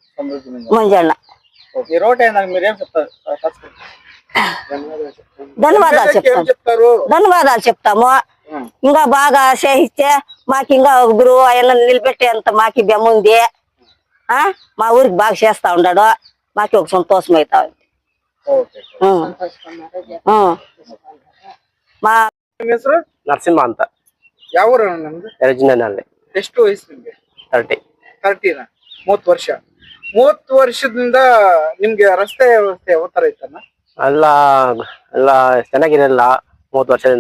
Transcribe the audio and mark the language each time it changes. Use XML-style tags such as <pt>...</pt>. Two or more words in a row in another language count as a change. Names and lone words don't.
<te>ధన్యవాదాలు చెప్తాము. ఇంకా బాగా చేయిస్తే మాకు ఇంకా గురువు ఆయన నిలబెట్టేంత మాకు బెమ్మ ఉంది. మా ఊరికి బాగా చేస్తా ఉన్నాడు, మాకు ఒక సంతోషం అవుతా ఉంది. మా</te> <kn>ನರಸಿಂಹ ಅಂತ. ಯಾವ ಎಷ್ಟು ವಯಸ್ಸು? 30 ವರ್ಷ. 30 ವರ್ಷದಿಂದ ನಿಮ್ಗೆ ರಸ್ತೆ ವ್ಯವಸ್ಥೆ ಯಾವ ತರ ಐತಣ್ಣ? ಎಲ್ಲ ಚೆನ್ನಾಗಿರಲಿಲ್ಲ 30 ವರ್ಷದಿಂದ.</kn>